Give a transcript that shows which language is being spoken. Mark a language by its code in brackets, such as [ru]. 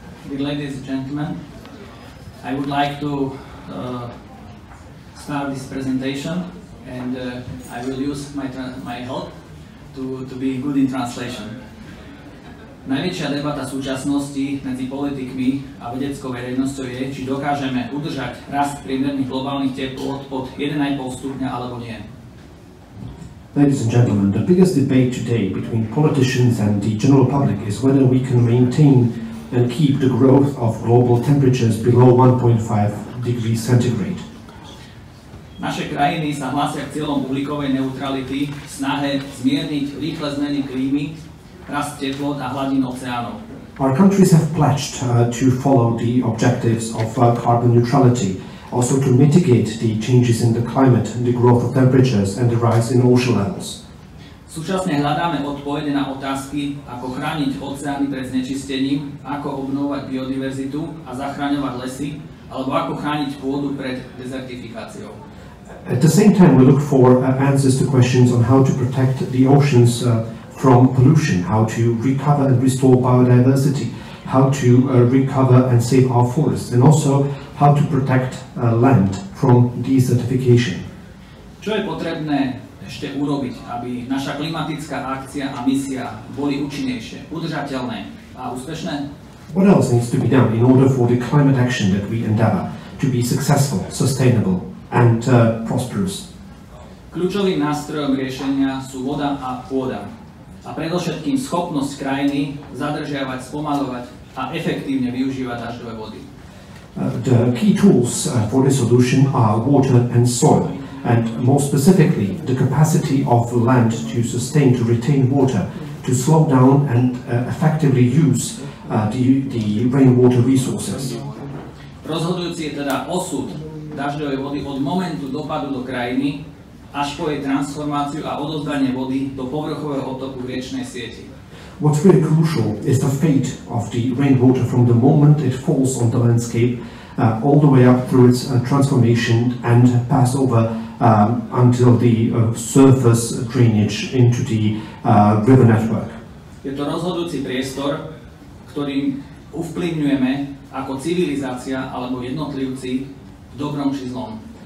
[en] Ladies and gentlemen, I would like to start this presentation, and I will use my help to be good in translation. [sk] Najväčšia debata súčasnosti medzi politikmi a vedeckou verejnosťou je, či dokážeme udržať rast priemerných globálnych teplôt pod 1,5 stupňa alebo nie. [en] Ladies and gentlemen, the biggest debate today between politicians and the general public is whether we can maintain and keep the growth of global temperatures below 1.5 degrees centigrade. [sk] Naše krajiny sa hlásia k cieľom uhlíkovej neutrality v snahe zmierniť rýchle zmeny klímy, rast teplôt a hladín oceánov. [en] Our countries have pledged to follow the objectives of carbon neutrality, also to mitigate the changes in the climate, the growth of temperatures and the rise in ocean levels. [sk] Súčasne hľadáme odpovede na otázky, ako chrániť oceány pred znečistením, ako obnovovať biodiverzitu a zachraňovať lesy, alebo ako chrániť pôdu pred dezertifikáciou. [en] At the same time, we look for answers to questions on how to protect the oceans from pollution, how to recover and restore biodiversity, how to recover and save our forests, and also how to protect land from desertification. [sk] Čo je potrebné ešte urobiť, aby naša klimatická akcia a misia boli účinnejšie, udržateľné a úspešné? [en] What else needs to be done in order for the climate action that we endeavor to be successful, sustainable and prosperous? [sk] Kľúčovým nástrojom riešenia sú voda a pôda. A predovšetkým schopnosť krajiny zadržiavať, spomaľovať a efektívne využívať dažďové vody. [en] The key tools for this solution are water and soil. And more specifically, the capacity of land to sustain, to retain water, to slow down and effectively use the rainwater resources. [sk] Rozhodujúci je teda osud dažďovej vody od momentu dopadu do krajiny až po jej transformáciu a odovzdanie vody do povrchového odtoku v riečnej sieti. [en] What's really crucial is the fate of the rainwater from the moment it falls on the landscape all the way up through its transformation and pass over until the surface drainage into the river network. [sk] Je to rozhodujúci priestor, ktorým ovplyvňujeme ako civilizácia alebo jednotlivci v dobrom či zlom.